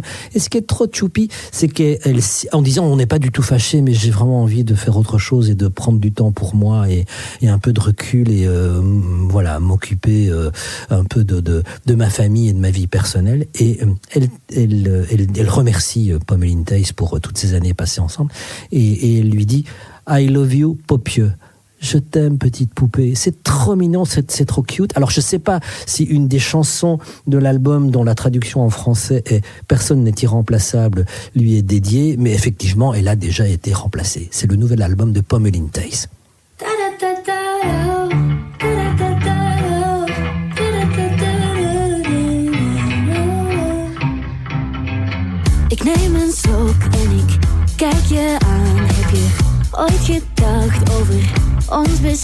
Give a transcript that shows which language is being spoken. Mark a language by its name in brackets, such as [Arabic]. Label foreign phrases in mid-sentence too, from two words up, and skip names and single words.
[French] Et ce qui est trop choupi, c'est qu'elle, en disant on n'est pas du tout fâché, mais j'ai vraiment envie de faire autre chose et de prendre du temps pour moi et un peu de recul et voilà, m'occuper un peu de ma famille et de ma vie personnelle. Et elle remercie Pommelien Thijs pour toutes ces années passées ensemble, et elle lui dit [English] I love you, [French] Popieu. Je t'aime, petite poupée. C'est trop mignon, c'est trop cute. Alors je sais pas si une des chansons de l'album dont la traduction en français est Personne n'est irremplaçable lui est dédiée, mais effectivement elle a déjà été remplacée. C'est le nouvel album de Pommelien Thijs. [Dutch] Ik neem een slok en ik kijk je aan. Heb je ooit gedacht over ons bestaan?